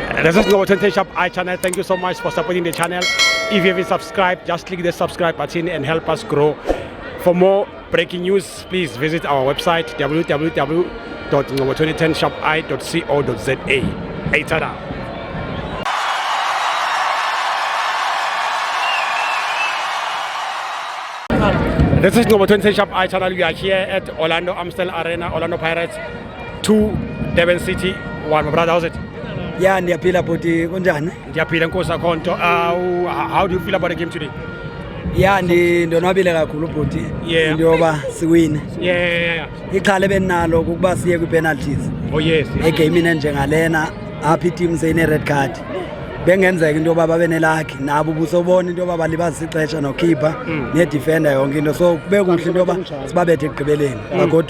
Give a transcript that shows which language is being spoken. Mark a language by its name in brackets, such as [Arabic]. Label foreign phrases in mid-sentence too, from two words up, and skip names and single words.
[English] This is Ngcobo 2010 Shop I channel. Thank you so much for supporting the channel. If you haven't subscribed, just click the subscribe button and help us grow. For more breaking news, please visit our website www.ngcobo2010shopi.co.za. Hey, tada! This is Ngcobo 2010 Shop I channel. We are here at Orlando Amstel Arena, Orlando Pirates 2, Durban City 1. My brother, how's it? Yeah, [Xhosa] ndiyaphila bhuti kunjani? Ndiyaphila Nkosi Akhonto. [English] How do you feel about the game today? Yeah, [Xhosa] ndonwabile kakhulu bhuti. Yeah. Into yoba siwine. Yeah. Ixhala benalo ukuba siye kwi-penalties. [English] Oh yes. [Xhosa] Egamini enjengalena apha iteam seyine-red card. Bengenzeka into yoba babe nelakhi nabo ubusobona into yoba balibazisa ixesha nokhipha nedefender yonke into so kube kuhle into yoba sibabethe ekugqibeleni magodu.